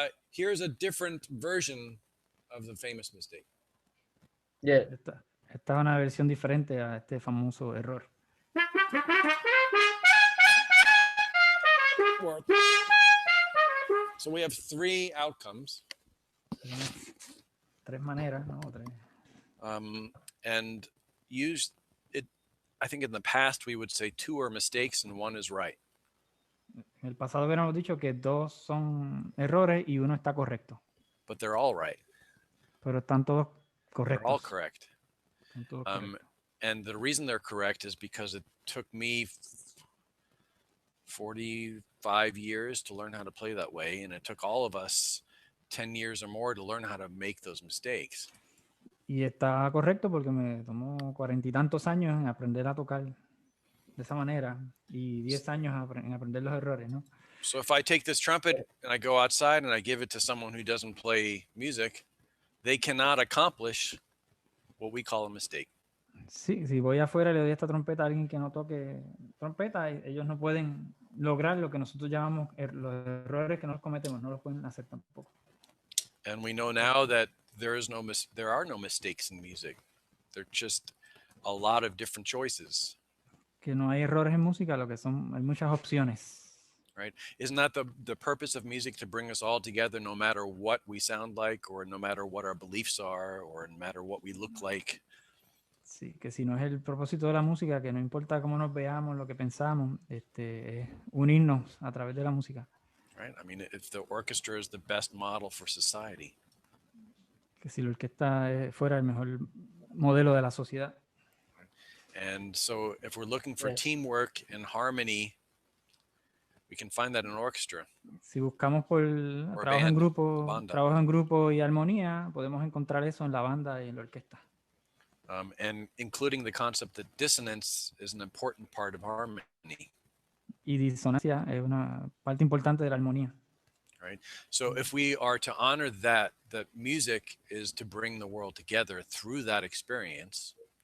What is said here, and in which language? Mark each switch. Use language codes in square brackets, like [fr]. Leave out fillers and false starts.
[en] Here's a different version of the famous mistake. Yeah. [es] Esta es una versión diferente a este famoso error. [en] So we have three outcomes. [es] Tres maneras, ¿no? [en] And use it. I think in the past we would say two are mistakes and one is right. [es] En el pasado hubiéramos dicho que dos son errores y uno está correcto. [en] But they're all right. [es] Pero están todos correctos. [en] They're all correct. [es] Están todos correctos. [en] And the reason they're correct is because it took me 45 years to learn how to play that way, and it took all of us 10 years or more to learn how to make those mistakes. [es] Y está correcto porque me tomó 40 y tantos años en aprender a tocar de esa manera y 10 años en aprender los errores, ¿no? [en] So if I take this trumpet and I go outside and I give it to someone who doesn't play music, they cannot accomplish what we call a mistake. [es] Sí, si voy afuera y le doy esta trompeta a alguien que no toque trompeta, ellos no pueden lograr lo que nosotros llamamos los errores que nosotros cometemos, no los pueden hacer tampoco. [en] And we know now that there are no mistakes in music. They're just a lot of different choices. [es] Que no hay errores en música, lo que son hay muchas opciones. [en] Right? Isn't that the purpose of music, to bring us all together no matter what we sound like or no matter what our beliefs are or no matter what we look like? [es] Sí, que si no es el propósito de la música, que no importa cómo nos veamos, lo que pensamos, es unirnos a través de la música. [en] Right? I mean, if the orchestra is the best model for society. [es] Que si la orquesta fuera el mejor modelo de la sociedad. [en] And so if we're looking for Yes. teamwork and harmony, we can find that in an orchestra. [es] Si buscamos por [en] Or [es] trabajo [en] band, [es] trabajo en grupo y armonía, podemos encontrar eso en la banda y en la orquesta. [en] And including the concept that dissonance is an important part of harmony. [es] Y disonancia es una parte importante de la armonía. [en] Right. So if we are to honor that music is to bring the world together through that experience.